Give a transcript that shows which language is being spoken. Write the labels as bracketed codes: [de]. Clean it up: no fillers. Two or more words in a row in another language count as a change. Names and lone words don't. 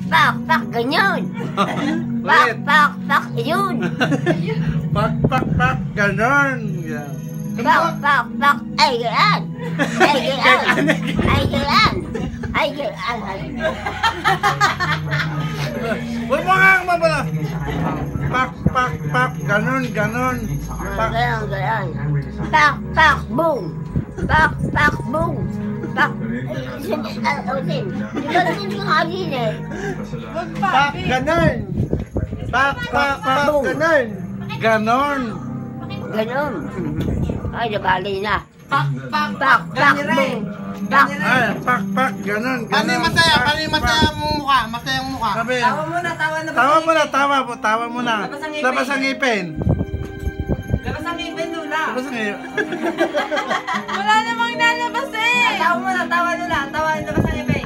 [tl] pak, pak, ganyan. Pak, Ulit. pak, pak, yun. Pak, pak, pak, ganon. Yeah. Pak, pak, pak, ay, gaan. Ay, gaan. Ay, gaan. Ay, gaan. Huwag mo nga mabala. Pak, pak, pak, ganon, ganon. Pak. Ganyan, ganyan. Pak, pak, boom. Pak, pak, boom. Pak, usin. Usin ko nga din eh. Pak, ganon. Pak, pak, pak, ganon. Ganon. Ganon. Ay, nabali na. Pak, pak, Pak, pak, boom. Pak, Ay, pak, pak, ganon, ganon. Paano yung masaya? Pak, Paano yung masaya mong mukha? Masaya ang mukha. Sabi, Tawa muna, tawa na. tawa mo na, tawa po, tawa mo na. Labas ang ngipin. Labas ang ngipin. Labas ang ngipin, Lula. Labas ang ngipin. Wala namang nalabas eh. Tawa muna, tawa Lula. Tawa, labas ang ngipin.